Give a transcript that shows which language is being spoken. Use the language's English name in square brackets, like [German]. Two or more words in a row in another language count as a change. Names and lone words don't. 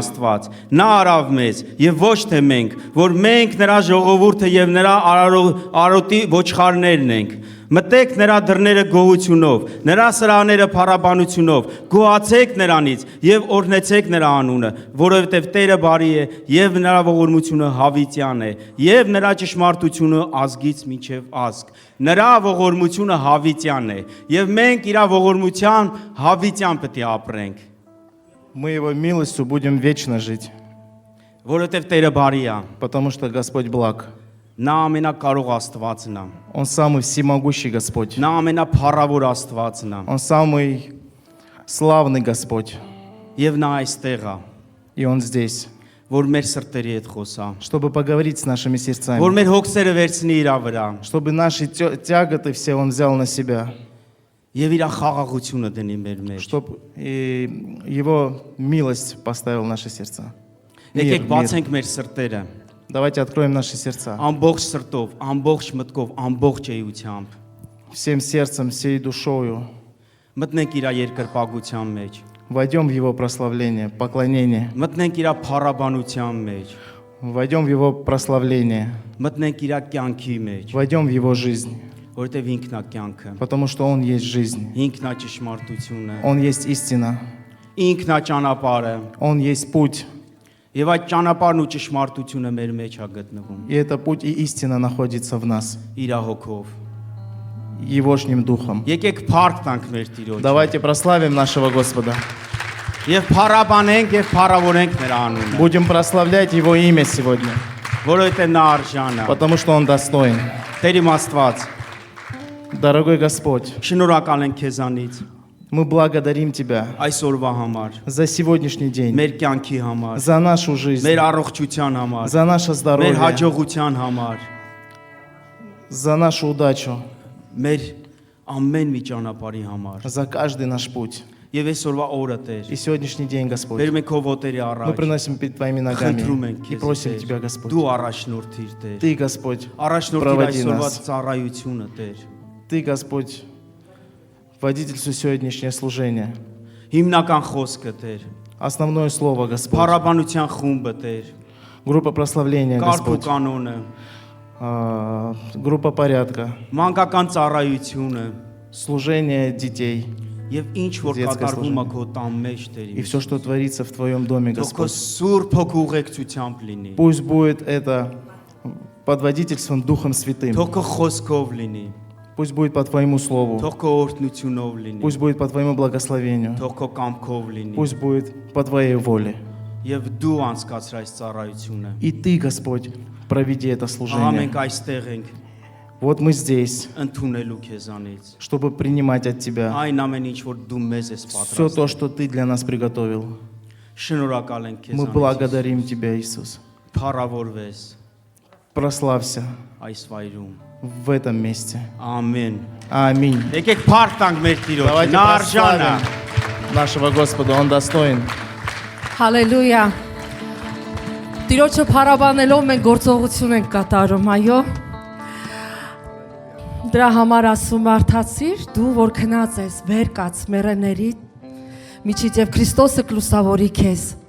[Armenian] Աստված։ Նա արավ մեզ եւ ոչ թե մենք, որ մենք նրա ժողովուրդը եւ նրա արոտի ոչխարներն ենք։ Մտեք նրա դռները գոհությունով, նրա սրահները փառաբանությունով, գոհացեք նրանից եւ օրհնեցեք նրա անունը, որովհետեւ Տերը բարի է եւ նրա ողորմությունը հավիտյան է եւ նրա ճշմարտությունը ազգից մինչեւ ազգ։ Նրա ողորմությունը հավիտյան է եւ մենք իր ողորմության հավիտյան պետք է ապրենք, [Russian] Мы Его милостью будем вечно жить, [Armenian] որովհետեւ Տերը բարի է։ [Russian] потому что Господь благ. [Armenian] Նա ամենակարող Աստվածն է։ [Russian] Он самый всемогущий Господь. [Armenian] Նա ամենափառավոր Աստվածն է։ [Russian] Он самый славный Господь. [Armenian] Եվ նա այստեղ է, [Russian] И Он здесь, [Armenian] որ մեր սրտերի հետ խոսա, [Russian] чтобы поговорить с нашими [Armenian] որ [Russian] сердцами. [Armenian] մեր հոգսերը վերցնի իր վրա [Russian] Чтобы наши тяготы все Он взял на себя. [Armenian] եւ իր խաղաղությունը դնի մեր մեջ։ [Russian] Чтобы Его милость поставил в наши сердца. [Armenian] Եկեք [Russian] Мир. [Armenian] բացենք մեր սրտերը [Russian] Давайте откроем наши сердца. [Armenian] ամբողջ սրտով, ամբողջ մտքով, ամբողջ էությամբ։ [Russian] Всем сердцем, всей душою. [Armenian] Մտնենք իր երկրպագության մեջ, [Russian] Войдем в Его прославление, поклонение. [Armenian] մտնենք իր փառաբանության մեջ, [Russian] Войдем в Его прославление. [Armenian] մտնենք իր կյանքի մեջ, [Russian] Войдем в Его жизнь. [Armenian] որովհետեւ ինքն է կյանքը, [Russian] Потому что Он есть жизнь. [Armenian] ինքն է ճշմարտությունը, [Russian] Он есть истина. [Armenian] ինքն է ճանապարհը, [Russian] Он есть путь. [Armenian] եւ այդ ճանապարհն ու ճշմարտությունը մեր մեջ է գտնվում [Russian] И это путь и истина находится в нас. [Armenian] իր հոգով։ [Russian] Егошним Духом. [Armenian] Եկեք փառք տանք մեր Տիրոջը [Russian] Давайте прославим нашего Господа. [Armenian] եւ փառաբանենք եւ փառավորենք նրա անունը, [Russian] Будем прославлять Его имя сегодня. [Armenian] որովհետեւ նա արժան է։ [Russian] Потому что Он достоин. [Armenian] Տեր իմ Աստված, [Russian] Дорогой Господь, [Armenian] շնորհակալ ենք քեզանից [Russian] мы благодарим Тебя [Armenian] այսօրվա համար, [Russian] за сегодняшний день, [Armenian] մեր կյանքի համար, [Russian] за нашу жизнь, [Armenian] մեր առողջության համար, [Russian] за наше [Armenian] մեր [Russian] здоровье, [Armenian] հաջողության համար, [Russian] за нашу удачу, [Armenian] մեր ամեն մի ճանապարհի համար։ [Russian] за каждый наш путь. [Armenian] Եվ այսօրվա օրը Տեր, [Russian] И сегодняшний день, Господь, [Armenian] մեր մենք ոտերի [Russian] мы [Armenian] առաջ [Russian] приносим перед Твоими [Armenian] խնդրում [Russian] ногами [Armenian] ենք [Russian] и [Armenian] քեզ, [Russian] просим [Armenian] Տեր, [Russian] Тебя, Господь. [Armenian] դու առաջնորդիր Տեր, [Russian] Ты, Господь, [Armenian] առաջնորդիր [Russian] Պրովադի [Armenian] այսօրվա [Russian] нас. [Armenian] ծառայությունը Տեր, [Russian] Ты, Господь, водительствуй сегодняшнее служение. [Armenian] հիմնական խոսքը Տեր, [Russian] Основное слово, Господь. [Armenian] փառաբանության խումբը Տեր, [Russian] Группа прославления, [Armenian] կարգ ու [Russian] Господь. [Armenian] կանոնը, [Russian] Группа порядка. [Armenian] մանկական ծառայությունը [Russian] Служение детей. [Armenian] եւ ինչ որ [Russian] Детское [Armenian] կատարվում է [Russian] служение. [Armenian] քո տան մեջ Տեր, [Russian] И все, что творится в Твоем доме, [Armenian] թող քո [Russian] Господь. [Armenian] սուրբ հոգու ուղեկցությամբ լինի, [Russian] Пусть будет это под водительством Духом Святым. [Armenian] թող քո խոսքով լինի, [Russian] Пусть будет по Твоему Слову. [Armenian] թող քո օրհնությունով լինի, [Russian] Пусть будет по Твоему благословению. [Armenian] թող քո կամքով լինի [Russian] Пусть будет по Твоей воле. [Armenian] եւ դու անցկացրայ այս ծառայությունը։ [Russian] И Ты, Господь, проведи это [Armenian] Ահա [Russian] служение. [Armenian] մենք այստեղ ենք [Russian] Вот мы здесь, [Armenian] ընդունելու քեզանից [Russian] чтобы принимать от Тебя [Armenian] այն амեն ինչ որ դու մեզ ես [Russian] все то, [Armenian] պատրաստել։ [Russian] что Ты для нас приготовил. [Armenian] Շնորհակալ ենք [Russian] Мы [Armenian] քեզանից, [Russian] благодарим Тебя, Иисус. [Armenian] փառավորվես [Russian] Прославься [Armenian] այս վայրում [Russian] в этом месте. [Armenian] Ամեն։ [Russian] Аминь. [Armenian] Եկեք փառք տանք մեր Տիրոջը։ [Russian] Давайте [Armenian] Նա արժան է։ [Russian] прославим нашего Господа, Он достоин. [Armenian] Հալելույա։ Տիրոջը փառաբանելով մենք գործողություն ենք կատարում, այո։ Դրա համար ասում արդացիր, դու որ քնած ես, վեր կաց մեռեների միջից եւ Քրիստոսը կլուսավորի քեզ։